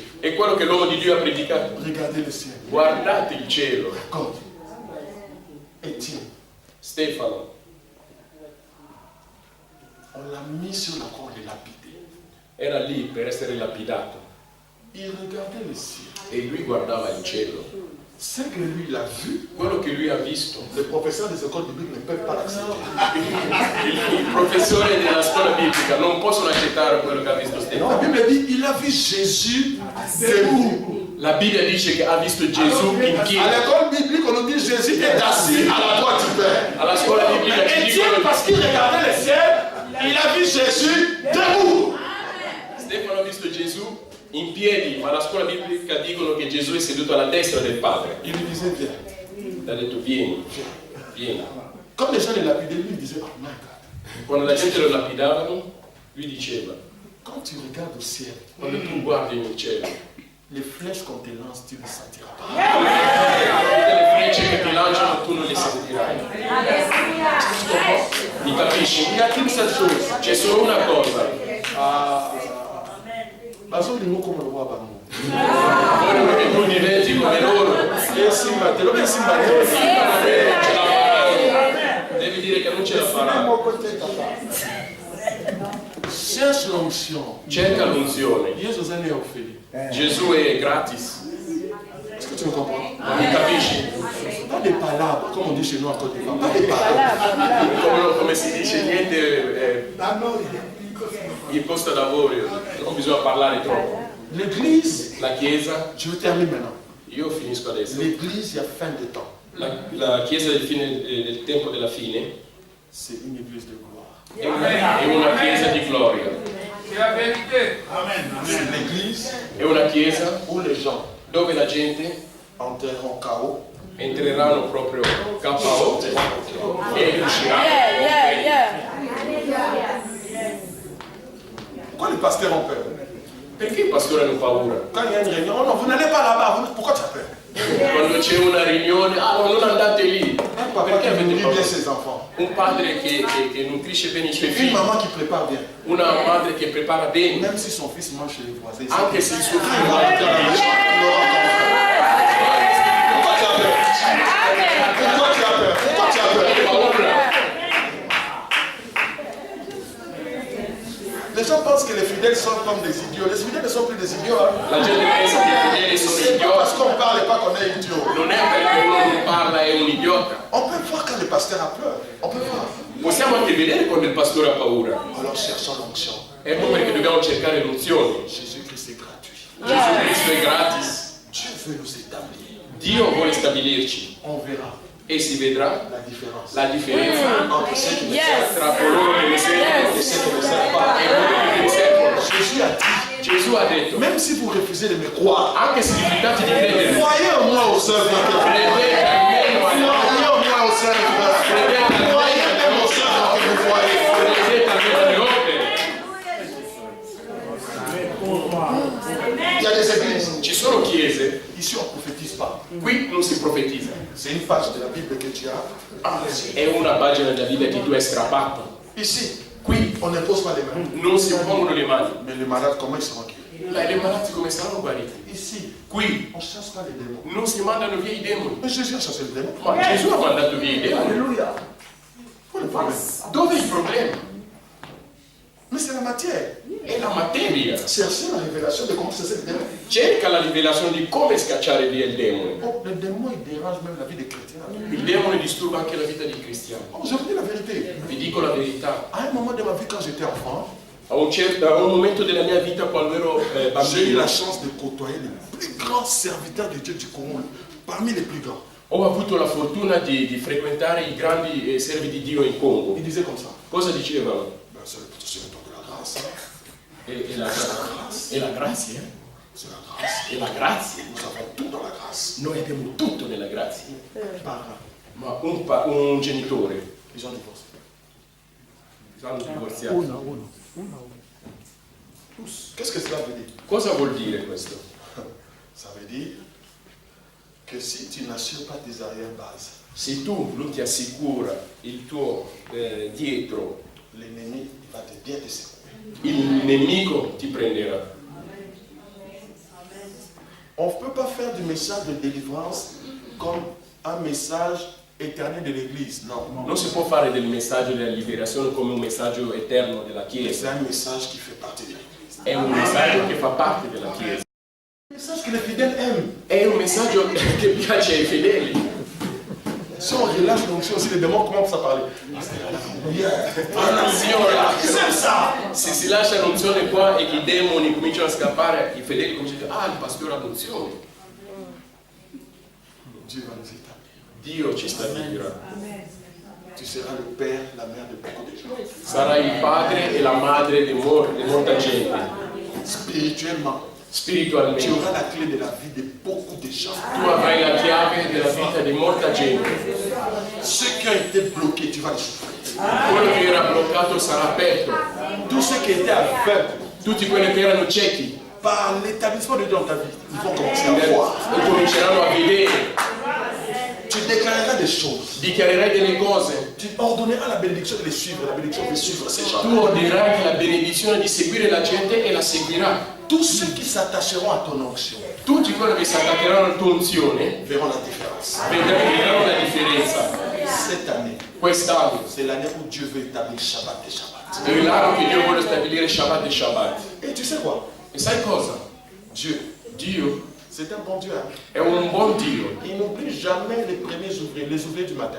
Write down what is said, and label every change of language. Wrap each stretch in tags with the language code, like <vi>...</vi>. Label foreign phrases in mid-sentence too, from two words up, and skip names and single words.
<it>È quello che l'uomo di Dio ha predicato.</it> <fr>Regardez le ciel.</fr> <it>Guardate il cielo.</it> <fr>God. Étienne,</fr> <it>Stefano,</it> <fr>on l'a mis sur la croix, on l'a lapidé.</fr> <it>era lì per essere lapidato</it> <fr>Il regardait le ciel.</fr> <it>e lui guardava il cielo.</it> <fr>Ce que lui l'a vu,</fr> <it>Quello che lui ha visto,</it> <fr>les professeurs des écoles bibliques ne peuvent pas l'accepter.</fr> <it>il professore della scuola biblica non possono accettare quello che ha visto</it> <fr>La</fr> <it>Stefano.</it> <fr>Bible dit il a vu Jésus debout.</fr> <it>La Bibbia dice che ha visto Gesù in</it> <fr>À</fr> <it>piedi.</it> <fr>l'école biblique, on nous dit Jésus est assis à la droite du Père.</fr> <it>Alla scuola biblica ci</it> <fr>Et Dieu,</fr> <it>dicono</it> <fr>parce qu'il regardait le ciel, il a vu Jésus debout.</fr> <it>Stefano ha visto Gesù in piedi, ma alla scuola biblica dicono che Gesù è seduto alla destra del Padre.</it> <fr>Il lui disait viens.</fr> <it>Ha detto vieni, vieni.</it> <fr>Comme les gens le lapidaient, lui il disait</fr> <en>oh my God.</en> <it>Quando la gente lo lapidavano, lui diceva,</it> <fr>Quand tu regardes au ciel,</fr> <it>quando tu guardi nel cielo,</it> <fr>les flèches qu'on te lance, tu ne les sentiras pas.</fr> <it>tutte le frecce che ti lanciano tu non le sentirai. Mi capisci?</it> <fr>Il y a qu'une seule chose.</fr> <it>C'è solo una cosa.</it> <fr>Bazo lingo comme le roi Bamou.</fr> <it>Voglio che tu diventi come loro.</it> <fr>Et Simba, te l'obéis Simba.</fr> <it>Non ce la farai. Devi dire che non ce la farai.</it> <fr>Cherche l'onction.</fr> <it>Cerca l'unzione.</it> <fr>Jésus est Ophélie.</fr> <it>Gesù è gratis.</it> <fr>Est-ce que tu me comprends?</fr> <it>Mi capisci?</it> <fr>Pas des palabres, comme on dit chez nous en Côte d'Ivoire. Pas des palabres.</fr> <it>Come si dice, niente in posto d'avorio, non bisogna parlare troppo.</it> <fr>L'église,</fr> <it>La Chiesa,</it> <fr>je vais terminer maintenant.</fr> <it>io finisco adesso,</it> <fr>L'église, il y a fin de temps.</fr> <it>la Chiesa del tempo della fine</it> <fr>C'est une église de gloire.</fr> <it>è una Chiesa di gloria,</it> <fr>C'est l'église</fr> <it>è una Chiesa</it> <fr>où les gens</fr> <it>dove la gente</it> <fr>entreront KO.</fr> <it>entreranno proprio KO e usciranno.</it> <fr>Pourquoi les pasteurs ont peur?</fr> <it>Perché i pastori hanno paura?</it> <fr>Quand il y a une réunion, oh non, vous n'allez pas là-bas. Pourquoi tu as peur?</fr> <it>Quando c'è una riunione, non andate lì.</it> <fr>Un papa</fr> <it>Perché</it> <fr>qui</fr> <it>avete</it> <fr>nourrit bien</fr> <it>paura?</it> <fr>ses enfants.</fr> <it>Un padre che nutrisce bene i suoi</it> <fr>Une</fr> <it>figli,</it> <fr>maman qui prépare bien.</fr> <it>una madre che prepara bene,</it> <fr>Même si son fils mange chez les voisins.</fr> <it>anche se il suo</it> <fr>Il</fr> <it>figlio</it> <fr>va rentrer à la maison, il aura encore peur. Pourquoi tu as peur? Pourquoi tu as peur? Pourquoi tu as peur?</fr> <it>ha paura.</it> <fr>Les gens pensent que les fidèles sont comme des idiots. Les fidèles ne sont plus des idiots. Hein?</fr> <it>La gente pensa che i fedeli sono</it> <fr>C'est pas parce</fr> <it>idioti,</it> <fr>qu'on parle et pas qu'on est idiot.</fr> <it>non è perché uno non parla è un idiota.</it> <fr>On peut voir quand le pasteur a peur. On peut voir.</fr> <it>Possiamo anche vedere quando il pastore ha paura.</it> <fr>Alors cherchons l'onction.</fr> <it>Ecco perché dobbiamo cercare l'unzione.</it> <fr>Jésus-Christ est gratuit.</fr> <it>Gesù Cristo è gratis.</it> <fr>Dieu veut nous établir.</fr> <it>Dio vuole stabilirci</it> <fr>On verra</fr> <it>e si vedrà</it> <fr>la différence</fr> <it>la differenza</it> <fr>entre ceux qui me servent</fr> <it>tra coloro che mi servono</it> <fr>et ceux qui ne me servent pas.</fr> <it>e coloro che mi servono.</it> <fr>Jésus a dit,</fr> <it>Gesù ha detto,</it> <fr>même si vous refusez de me croire,</fr> <it>anche se rifiutate di credere,</it> <fr>croyez en moi au seul Dieu.</fr> <it>credete almeno alla</it> <fr>Croyez en moi au seul Dieu. Croyez même au seul Dieu que vous voyez.</fr> <it>credete almeno alle opere.</it> <fr>Il y a des églises.</fr> <it>Ci sono chiese,</it> <fr>Ici, on ne prophétise pas.</fr> <it>qui non si profetizza.</it> <fr>C'est une page de la Bible que tu as.</fr> <it>È una pagina della Bibbia che tu hai strappato.</it> <fr>Ici, qui, on n'impose pas les mains.</fr> <it>Non si impongono le mani.</it> <fr>Mais les malades, comment ils seront guéris?</fr> <it>Ma i malati come saranno guariti?</it> <fr>Ici,</fr> <it>Qui</it> <fr>on ne chasse pas les démons.</fr> <it>non si mandano via i demoni.</it> <fr>Mais Jésus a chassé le démon.</fr> <it>Ma Gesù ha mandato via i demoni.</it> <fr>Alléluia. Quel est le problème?</fr> <it>Dove è il problema?</it> <fr>Mais c'est la matière.</fr> <it>È la materia.</it> <fr>Cherchez la révélation de comment chasser le démon.</fr> <it>Cerca la rivelazione di come scacciare via il demone.</it> <fr>Oh, le démon, il dérange même la vie des chrétiens.</fr> <it>Il demone disturba anche la vita dei cristiani.</it> <fr>Oh, je vous dis la vérité.</fr> <it>Vi dico la verità.</it> <fr>À un moment de ma vie, quand j'étais enfant,</fr> <it>A un momento della mia vita, quando ero</it> <fr>j'ai eu</fr> <it>bambino,</it> <fr>la chance de côtoyer les plus grands serviteurs de Dieu du Congo, parmi les plus grands.</fr> <it>ho avuto la fortuna di frequentare i grandi servi di Dio in Congo.</it> <fr>Ils disaient comme ça.</fr> <it>Cosa dicevano?</it> <fr>Ben, c'est le don de la grâce.</fr> <it>E la grazia.</it> <fr>C'est la grâce.</fr> <it>E la grazia.</it> <fr>Nous avons tout dans la grâce.</fr> <it>Noi abbiamo tutto nella grazia.</it> <fr>Parents,</fr> <it>Ma un genitore,</it> <fr>ils ont divorcé.</fr> <it>hanno divorziato.</it> <fr>Tous. Qu'est-ce que cela veut dire?</fr> <it>Cosa vuol dire questo?</it> <fr>Ça veut dire que si tu n'assures pas tes arrière-bases,</fr> <it>Se tu non ti assicura il tuo dietro,</it> <fr>l'ennemi va te bien te secouer.</fr> <it>il nemico ti prenderà.</it> <fr>On ne peut pas faire du message de délivrance comme un message éternel de l'Église.</fr> <it>Non. Non si può fare del messaggio della liberazione come un messaggio eterno della</it> <fr>C'est</fr> <it>Chiesa.</it> <fr>un message qui fait partie de l'Église.</fr> <it>è un messaggio che fa parte della Chiesa. Un messaggio che</it> <fr>les fidèles aiment.</fr> <it>È un messaggio che piace ai fedeli.</it> <fr>Si on relâche l'onction aussi, les démons commencent à parler.</fr> <it>Se si lascia l'unzione qua e i demoni cominciano a scappare, i fedeli cominciano a dire, ah, il pastore ha l'unzione.</it> <fr>Dieu va nous établir.</fr> <it>Dio ci stabilirà.</it> <fr>Tu seras le père, la mère de beaucoup de gens.</fr> <it>Sarai il padre e la madre di molta gente.</it> <fr>Spirituellement, tu</fr> <it>Spiritualmente.</it> <fr>auras la clé de la vie de beaucoup de gens.</fr> <it>Tu avrai la chiave della vita di molta gente.</it> <fr>Ceux qui ont été bloqués, tu vas les souffrir.</fr> <it>Quello che era bloccato sarà aperto.</it> <fr>Tous ceux qui étaient aveugles</fr> <it>Tutti quelli che erano ciechi</it> <fr>par l'établissement de Dieu dans ta vie, ils vont commencer à voir.</fr> <it>cominceranno a vedere.</it> <fr>Tu déclareras des choses.</fr> <it>Dichiarerai delle cose.</it> <fr>Tu ordonneras la bénédiction de les suivre, la bénédiction de suivre ces gens.</fr> <it>Tu ordinerai la benedizione di seguire la gente e la seguirà.</it> <fr>Tous ceux qui s'attacheront à ton onction</fr> <it>Tutti quelli che si attaccheranno alla tua unzione</it> <fr>verront la différence.</fr> <it>vedranno la differenza.</it> <fr>Cette année,</fr> <it>Quest'anno</it> <fr>c'est l'année où Dieu veut établir Shabbat et Shabbat.</fr> <it>è l'anno che Dio vuole stabilire Shabbat e Shabbat.</it> <fr>Et tu sais quoi?</fr> <it>E sai cosa? Dio</it> <fr>C'est un bon Dieu. Hein?</fr> <it>è un buon Dio.</it> <fr>Il n'oublie jamais les premiers ouvriers, les ouvriers du matin.</fr>